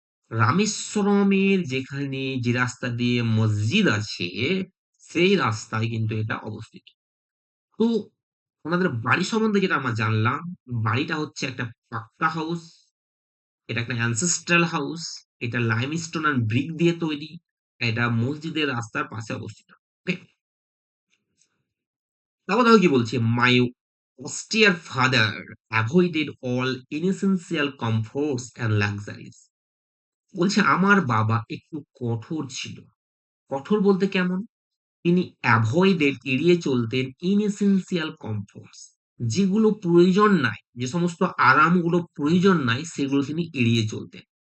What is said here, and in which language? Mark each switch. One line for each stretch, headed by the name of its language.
Bangla: রামেশ্বরমের যেখানে যে রাস্তা দিয়ে মসজিদ আছে, সেই রাস্তায় কিন্তু এটা অবস্থিত। তো ওনাদের বাড়ি সম্বন্ধে যেটা আমরা জানলাম, বাড়িটা হচ্ছে একটা পাক্কা হাউস, এটা একটা অ্যানসেস্ট্রাল হাউস, এটা লাইমস্টোন এন্ড ব্রিক দিয়ে তৈরি, এটা মসজিদের রাস্তার পাশে অবস্থিত। ওকে? তারপর দেখো কি বলছে,
English: My austere father avoided all inessential comforts and luxuries.
Bangla: বলছে আমার বাবা একটু কঠোর ছিল। কঠোর বলতে কেমন? তিনি অ্যাভয়েডেড এড়িয়ে চলতেন ইনএসেনশিয়াল কমফোর্টস, যেগুলো প্রয়োজন নাই, যে সমস্ত আরামগুলো প্রয়োজন নাই সেগুলো তিনি এড়িয়ে চলতেন।